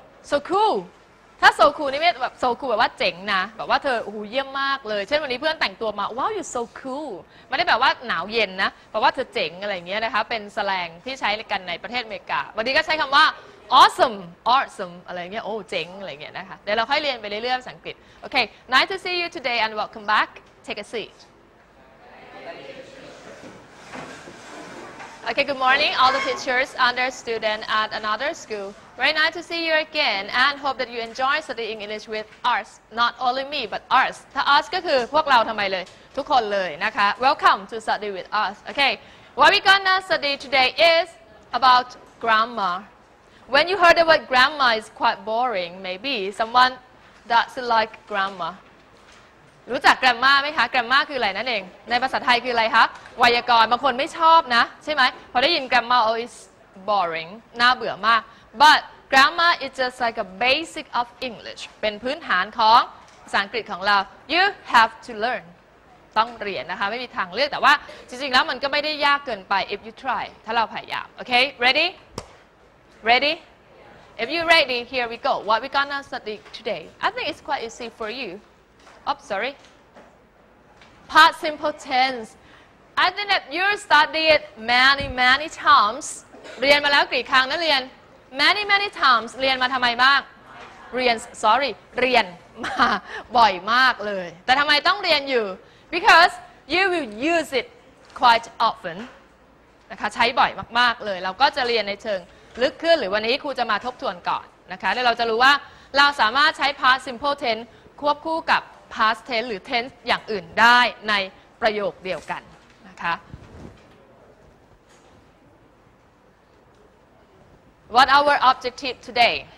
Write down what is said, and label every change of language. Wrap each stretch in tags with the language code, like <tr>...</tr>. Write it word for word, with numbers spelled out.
<en>So cool.</en> <th>ถ้า so cool นี่ไม่แบบ so cool แบบว่าเจ๋งนะแบบว่าเธอโอ้โหเยี่ยมมากเลยเช่นวันนี้เพื่อนแต่งตัวมา</th> <en>wow you so cool</en> <th>ไม่ได้แบบว่าหนาวเย็นนะแบบว่าเธอเจ๋งอะไรอย่างเงี้ยนะคะเป็นสแลงที่ใช้กันในประเทศอเมริกาวันนี้ก็ใช้คำว่า</th> <en>awesome awesome</en> <th>อะไรอย่างเงี้ยโอ้เจ๋งอะไรอย่างเงี้ยนะคะเดี๋ยวเราค่อยเรียนไปเรื่อยๆภาษาอังกฤษ</th> <en>Okay nice to see you today and welcome back take a seat Okay, good morning, all the teachers and their students at another school. Very nice to see you again, and hope that you enjoy studying English with us. Not only me, but us.</en> <th>ถ้า us ก็คือพวกเราทำไมเลยทุกคนเลยนะคะ</th> <en>Welcome to study with us. Okay, what we gonna study today is about grammar. When you heard the word grammar, it's quite boring. Maybe someone doesn't like grammar.</en> <th>รู้จัก grammar ไหมคะ grammar คืออะไรนั่นเองในภาษาไทยคืออะไรคะไวยากรณ์บางคนไม่ชอบนะใช่ไหมพอได้ยิน grammar</th> <en>oh it's boring</en> <th>น่าเบื่อมาก</th> <en>but grammar is just like a basic of English</en> <th>เป็นพื้นฐานของภาษาอังกฤษของเรา</th> <en>you have to learn</en> <th>ต้องเรียนนะคะไม่มีทางเลือกแต่ว่าจริงๆแล้วมันก็ไม่ได้ยากเกินไป</th> <en>if you try</en> <th>ถ้าเราพยายาม</th> <en>okay ready ready if you ready here we go what we gonna study today I think it's quite easy for you Oh, sorry. Past simple tense. I think that you studied many, many times.</en> <th>เรียนมาแล้วกี่ครั้งนะเรียน</th> <en>many, many times.</en> <th>เรียนมาทำไมบ้าง เรียน sorry เรียนมาบ่อยมากเลย แต่ทำไมต้องเรียนอยู่</th> <en>because you will use it quite often.</en> <th>นะคะใช้บ่อยมากๆเลย เราก็จะเรียนในเชิงลึกขึ้น หรือวันนี้ครูจะมาทบทวนก่อนนะคะ แล้วเราจะรู้ว่าเราสามารถใช้ past simple tense ควบคู่กับpast tense หรือ tense อย่างอื่นได้ในประโยคเดียวกันนะคะ</th> <en>What our objective today?</en>